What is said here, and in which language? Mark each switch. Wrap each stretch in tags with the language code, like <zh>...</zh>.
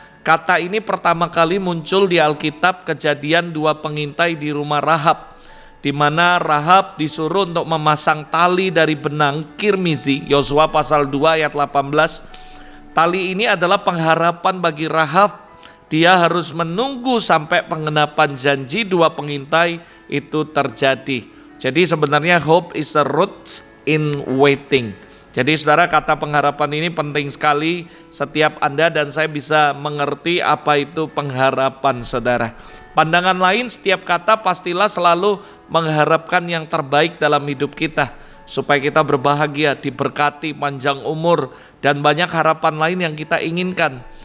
<id>Kata ini pertama kali muncul di Alkitab, Kejadian 2 pengintai di rumah Rahab, di mana Rahab disuruh untuk memasang tali dari benang kirmizi, Yosua pasal 2 ayat 18. Tali ini adalah pengharapan bagi Rahab. Dia harus menunggu sampai penggenapan janji 2 pengintai itu terjadi. Jadi sebenarnya</id> <en>hope is a root in waiting.</en> <id>Jadi saudara, kata pengharapan ini penting sekali. Setiap Anda dan saya bisa mengerti apa itu pengharapan, saudara. Pandangan lain, setiap kata pastilah selalu mengharapkan yang terbaik dalam hidup kita, supaya kita berbahagia, diberkati, panjang umur, dan banyak harapan lain yang kita inginkan.</id>